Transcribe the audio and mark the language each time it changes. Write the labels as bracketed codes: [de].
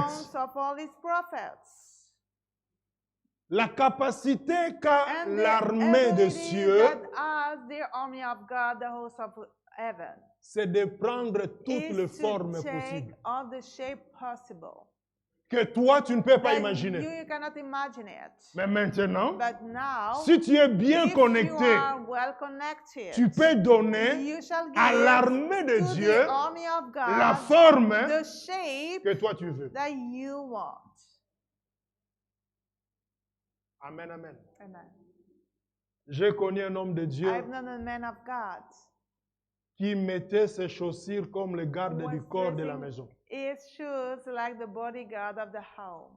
[en] mouths of all his prophets. [fr] La capacité qu'a [en] And the [fr] l'armée des [en] ability [fr] cieux, [en] that has the army of God, the host of heaven, [fr] c'est de prendre toutes les [en] is [fr] formes [en] to take [fr] possibles [en] all the shape possible. [fr] que toi tu ne peux pas [en] That [fr] imaginer. [en] you cannot imagine it. [fr] Mais maintenant, [en] But now, [fr] si tu es bien [en] if [fr] connecté, [en] you are well connected, [fr] tu peux donner [en] you shall give [fr] à l'armée de [en] to [fr] Dieu [en] the army of God [fr] la forme [en] the shape [fr] que toi tu veux. [en] that you want. Amen, amen. Amen. [fr] J'ai connu un homme de Dieu [en] I've known a man of God [fr] qui mettait ses chaussures comme le garde [en] who [fr] du [en] was [fr] corps de la [en] dressing [fr] maison. [en] his shoes like the bodyguard of the home.